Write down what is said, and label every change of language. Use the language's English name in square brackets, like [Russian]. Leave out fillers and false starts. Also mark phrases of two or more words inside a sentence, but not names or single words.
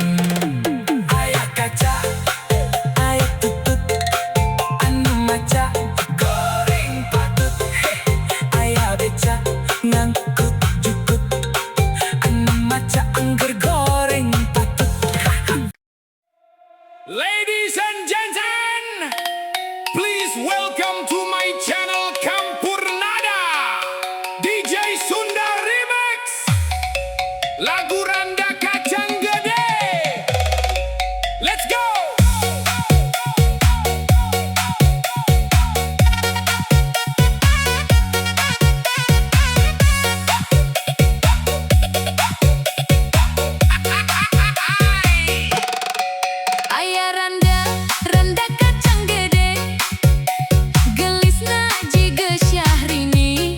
[Sundanese] Ayah kaca ayah tutut anu maca goreng patut. Ayah beca ngangkut jukut anu maca angger goreng patut. [English] Ladies and gentlemen, please welcome to my channel Campurnada DJ Sunda Remix. [Sundanese] Lagu Randa Kacang Gede. [English] Let's go. [Sundanese] Aya randa, randa kacang gede, gelisna jiga Syahrini.